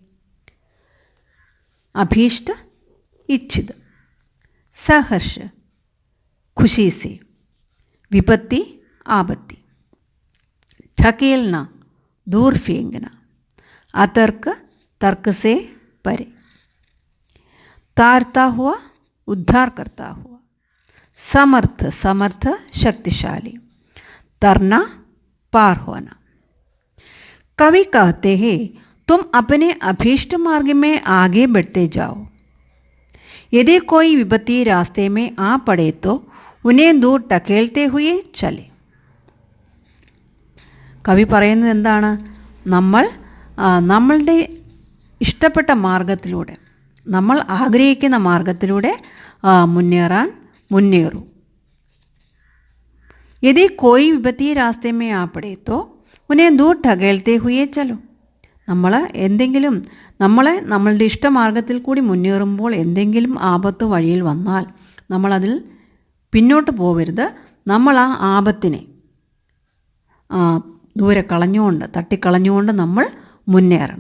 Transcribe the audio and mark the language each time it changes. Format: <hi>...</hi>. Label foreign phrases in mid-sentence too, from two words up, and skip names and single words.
<hi>अभीष्ट इच्छित, सहर्ष खुशी से, विपत्ति आपत्ति, ढकेलना दूर फेंकना, अतर्क तर्क से परे, तारता हुआ उद्धार करता हुआ, समर्थ समर्थ शक्तिशाली, तरना पार होना. कवि कहते हैं तुम अपने अभीष्ट मार्ग में आगे बढ़ते जाओ. यदि कोई विपत्ति रास्ते में आ पड़े तो उन्हें दूर टकेलते हुए चले.</hi> <ml>കവി പറയുന്നത് എന്താണ്? നമ്മളുടെ ഇഷ്ടപ്പെട്ട മാർഗത്തിലൂടെ, നമ്മൾ ആഗ്രഹിക്കുന്ന മാർഗത്തിലൂടെ മുന്നേറൂ.</ml> <hi>यदि कोई विपत्ति रास्ते में आ पड़े तो उन्हें दूर ढकेलते हुए चलो.</hi> <ml>നമ്മളുടെ ഇഷ്ടമാർഗത്തിൽ കൂടി മുന്നേറുമ്പോൾ എന്തെങ്കിലും ആപത്ത് വഴിയിൽ വന്നാൽ നമ്മളതിൽ പിന്നോട്ട് പോവരുത്. നമ്മൾ ആ ആപത്തിനെ ദൂരെ തട്ടിക്കളഞ്ഞുകൊണ്ട് നമ്മൾ മുന്നേറണം.</ml>